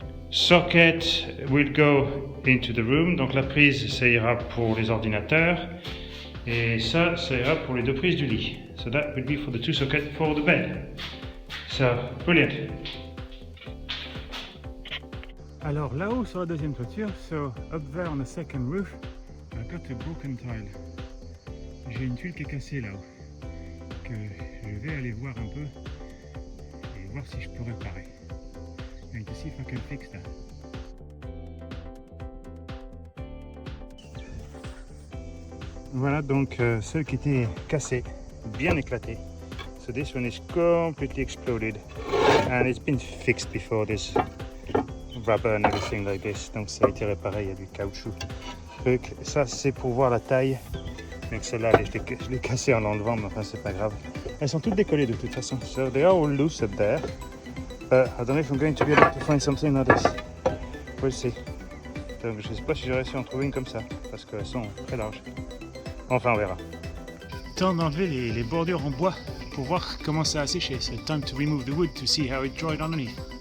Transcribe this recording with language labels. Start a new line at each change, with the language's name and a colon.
English: Socket will go into the room.
French: Donc la prise, ça ira pour les ordinateurs. Et ça ira pour les 2 prises du lit.
English: So that will be for the 2 sockets for the bed. So, brilliant.
French: Alors là-haut sur la deuxième toiture,
English: so up there on the second roof, I've got a broken tile.
French: J'ai une tuile qui est cassée là-haut, que je vais aller voir un peu et voir si je peux réparer.
English: And to see if I can fix that.
French: Voilà donc celle qui était cassée, bien éclatée.
English: So this one is completely exploded and it's been fixed before this. rubber and everything like this.
French: Donc ça a été réparé, il y a du caoutchouc. Truc. Ça c'est pour voir la taille. Donc celle-là, je l'ai cassée en l'enlevant, mais enfin c'est pas grave. Elles sont toutes décollées de toute façon.
English: So they are all loose up there. I don't know if I'm going to be able to find something like this. We'll see.
French: Donc je sais pas si j'ai réussi à en trouver une comme ça, parce qu'elles sont très larges. Enfin on verra. Temps d'enlever les bordures en bois pour voir comment ça a séché.
English: C'est time to remove the wood to see how it dried underneath.